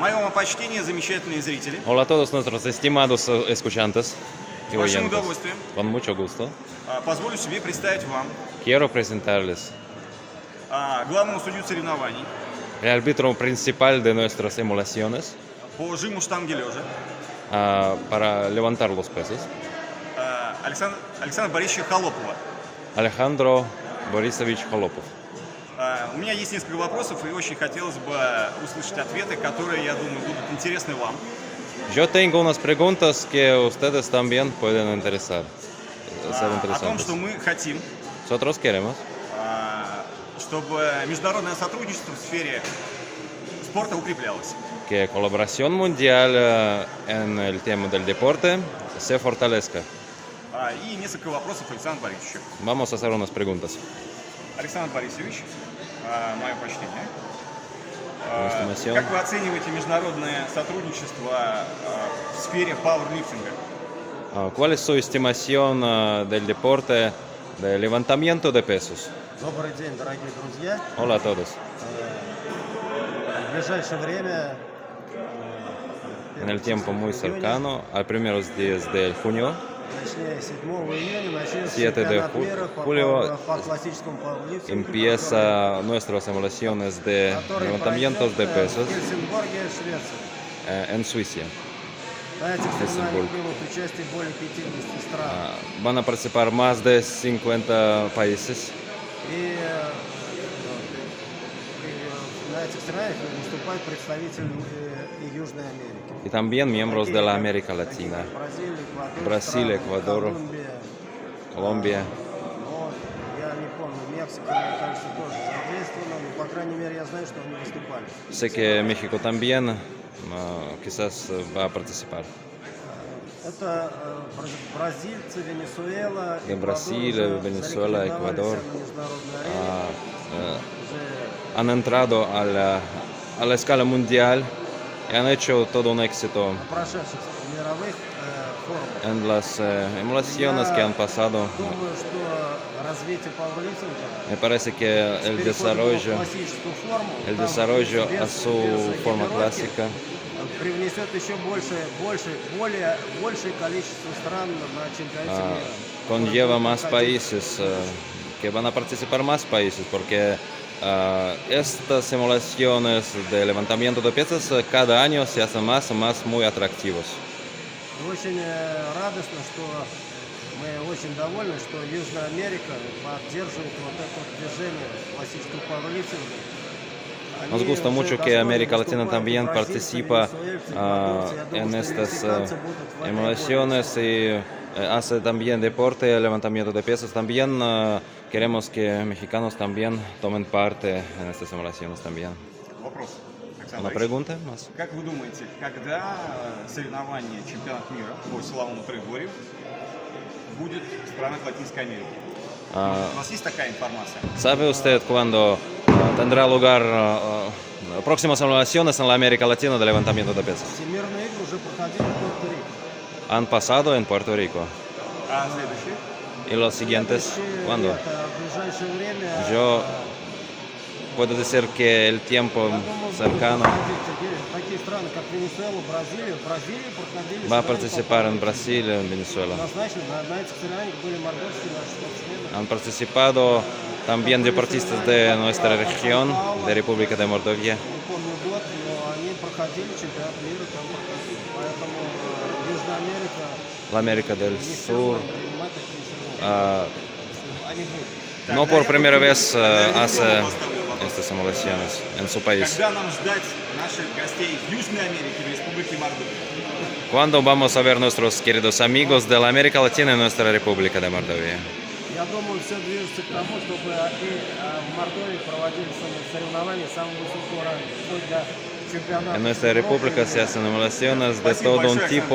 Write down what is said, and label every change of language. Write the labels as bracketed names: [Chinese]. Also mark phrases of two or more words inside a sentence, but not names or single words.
[Russian] почтение, замечательные зрители. [Spanish] Hola a todos nuestros estimados escuchantes y [Russian] С большим [Spanish] oyentes. [Russian] удовольствием [Spanish] Con mucho gusto. [Russian] позволю себе представить вам [Spanish] Quiero presentarles [Russian] главного судью соревнований [Spanish] el árbitro principal de nuestras emulaciones [Russian] по жиму штанги лежа [Spanish] para levantar los pesos, [Russian] Александра Борисовича Холопова. [Spanish] Alejandro Borisovich Holopov. [Russian] У меня есть несколько вопросов, и очень хотелось бы услышать ответы, которые, я думаю, будут интересны вам. [Spanish] Yo tengo unas preguntas que ustedes también pueden interesar. Ser [Russian] О том, [Spanish] interesantes. [Russian] что мы хотим, [Spanish] Nosotros queremos [Russian] чтобы международное сотрудничество в сфере спорта укреплялось. [Spanish] que colaboración mundial en el tema del deporte se fortalezca. [Russian] И несколько вопросов Александру Борисовичу. [Spanish] Vamos a hacer unas preguntas. [Russian] Александр Борисович, мое почтение. [Spanish] Estimación. [Russian] Как вы оцениваете международное сотрудничество в сфере пауэрлифтинга? [Spanish] ¿Cuál es su estimación del deporte de levantamiento de pesos? [Russian] Добрый день, дорогие друзья. [Spanish] Hola a todos. [Russian] В ближайшее время, [Spanish] En el tiempo muy cercano, a primeros días de junio, [Russian] точнее 7 июня, начнется [Spanish] 7 de [Russian] чемпионат мира [Spanish] julio, [Russian] по классическому пауэрлифтингу, [Spanish] empieza nuestras emulaciones de [Russian] который [Spanish] levantamientos de [Russian] пройдет [Spanish] pesos [Russian] в Гельсингборге, Швеция. [Spanish] en Suiza. [Russian] На этих соревнованиях Гельсингборг. примут участие более 50 стран. [Spanish] Van a participar más de 50 países [Russian] И на этих соревнованиях выступают представители и Южной Америки. [Spanish] y también miembros de la América Latina, [Russian] Бразилия, Эквадор, [Spanish] Brasil, [Russian] страны, [Spanish] Ecuador, [Russian] Колумбия. [Spanish] Colombia. [Russian] Но я не помню, Мексика, мне кажется, тоже задействована, но, по крайней мере, я знаю, что они выступали. [Spanish] Sé que México también quizás va a participar. [Russian] Это бразильцы, Венесуэла, [Spanish] De [Russian] Эквадор [Spanish] Brasil, [Russian] уже [Spanish] Venezuela, [Russian] зарекомендовались [Spanish] Ecuador, [Russian] на международной арене. Уже [Spanish] Han entrado a la escala mundial y han hecho todo un éxito [Russian] на прошедших мировых форумах. [Spanish] en las emulaciones que han pasado. [Russian] Думаю, что развитие пауэрлифтинга [Spanish] Me parece que el [Russian] переходит в [Spanish] desarrollo [Russian] классическую форму, [Spanish] el [Russian] там [Spanish] desarrollo [Russian] без [Spanish] a su forma [Russian] экипировки [Spanish] clásica [Russian] привнесет еще большее количество стран на чемпионате мира. [Spanish] conlleva más países, que van a participar más países, porque estas simulaciones de levantamiento de pesas cada año se hacen más y más muy atractivos. [Russian] Очень радостно, что мы очень довольны, что Южная Америка поддерживает вот это вот движение классического пауэрлифтинга. [Spanish] Nos gusta mucho que América Latina también participa en estas emulaciones y hace también deporte, levantamiento de pesas. También queremos que mexicanos también tomen parte en estas emulaciones también. [Russian] Вопрос, Александр [Spanish] ¿Una [Russian] Борисович. [Spanish] pregunta más? [Russian] Как вы думаете, когда соревнование чемпионат мира по силовому трехборью будет в странах Латинской Америки? У нас есть такая информация? [Spanish] ¿Sabe usted cuándo tendrá lugar próximas emulaciones en la América Latina de levantamiento de pesas? [Russian] Всемирные игры уже проходили в Пуэрто-Рико. [Spanish] Han pasado en Puerto Rico. [Russian] А следующее? [Spanish] ¿Y los siguientes? [Russian] Следующее [Spanish] ¿Cuándo? [Russian] лето, в ближайшее время, [Spanish] Yo puedo decir que el tiempo [Russian] я думаю, [Spanish] cercano [Russian] будут проходить такие страны, как Венесуэла, Бразилия. В Бразилии проходили [Spanish] va a [Russian] соревнования по [Spanish] participar en [Russian] пауэрлифтингу. [Spanish] Brasil, en Venezuela. [Russian] Однозначно, на этих соревнованиях были мордовские наши спортсмены. [Spanish] Han participado también deportistas de nuestra región, de República de Mordovia. [Russian] Не помню год, но они проходили чемпионат мира, там проходили. Поэтому Южная Америка [Spanish] La América del [Russian] не [Spanish] Sur [Russian] впервые принимает такие соревнования. Они будут. [Spanish] no por primera vez [Russian] Тогда [Spanish] hace [Russian] я поставлю вопрос. [Spanish] estas emulaciones en su país. [Russian] Когда нам ждать наших гостей из Южной Америки и Республики Мордовия? [Spanish] ¿Cuándo vamos a ver nuestros queridos amigos de la América Latina y nuestra República de Mordovia? [Russian] Я думаю, все движется к тому, чтобы и в Мордовии проводили соревнования самого высокого ранга, вплоть до чемпионата. [Spanish] En nuestra república se hacen emulaciones de [Russian] Спасибо [Spanish] todo un [Russian] большое, [Spanish] tipo